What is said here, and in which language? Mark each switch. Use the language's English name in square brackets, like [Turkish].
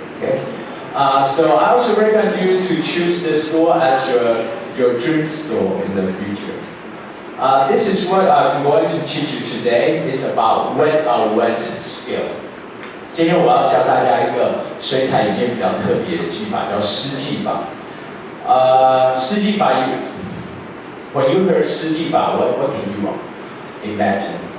[English] Okay, so I also recommend you to choose this school as your dream school in the future. This is what I'm going to teach you today. It's about wet skill. [Chinese] 今天我要教大家一个水彩里面比较特别的技法，叫湿技法。 [English] 湿技法 ，when you hear 湿技法 what can you imagine?